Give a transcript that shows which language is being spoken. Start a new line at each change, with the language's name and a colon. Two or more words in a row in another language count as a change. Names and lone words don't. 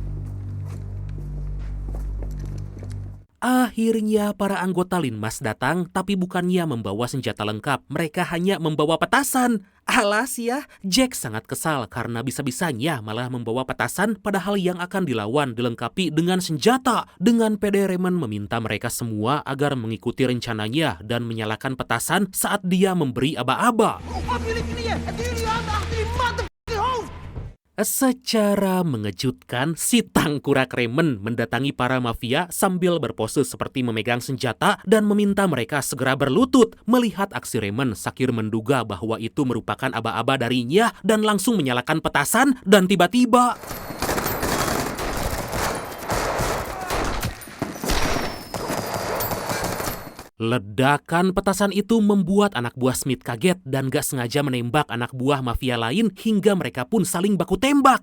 Indonesian: Akhirnya para anggota Linmas datang, tapi bukannya membawa senjata lengkap, mereka hanya membawa petasan. Alas ya, Jack sangat kesal karena bisa-bisanya malah membawa petasan padahal yang akan dilawan dilengkapi dengan senjata. Dengan pede Raymond meminta mereka semua agar mengikuti rencananya dan menyalakan petasan saat dia memberi aba-aba.
Dutch: Op jullie knieën en doe jullie handen achter die motherfucking hoofd!
Indonesian: Secara mengejutkan, si tangkurak Raymond mendatangi para mafia sambil berpose seperti memegang senjata dan meminta mereka segera berlutut. Melihat aksi Raymond, Shakir menduga bahwa itu merupakan aba-aba darinya dan langsung menyalakan petasan dan tiba-tiba ledakan petasan itu membuat anak buah Smith kaget dan gak sengaja menembak anak buah mafia lain hingga mereka pun saling baku tembak.